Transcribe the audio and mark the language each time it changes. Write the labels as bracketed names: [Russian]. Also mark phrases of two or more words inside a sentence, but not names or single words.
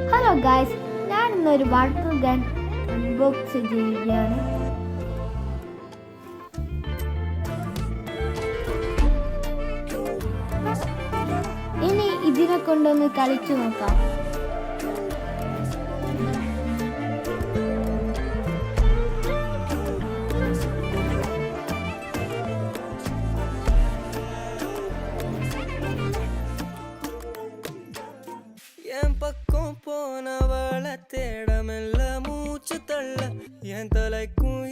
[English] Hello guys, [Malayalam] ഞാൻ ഇന്നൊരു [English] water gun [Malayalam] അൺബോക്സ് ചെയ്യുകയാണ്. ഇനി ഇതിനെ കൊണ്ടൊന്ന് കളിച്ചു നോക്കാം. [Tamil] என் பக்கம் போனவள தேடமெல்ல மூச்சு தள்ள என் தலை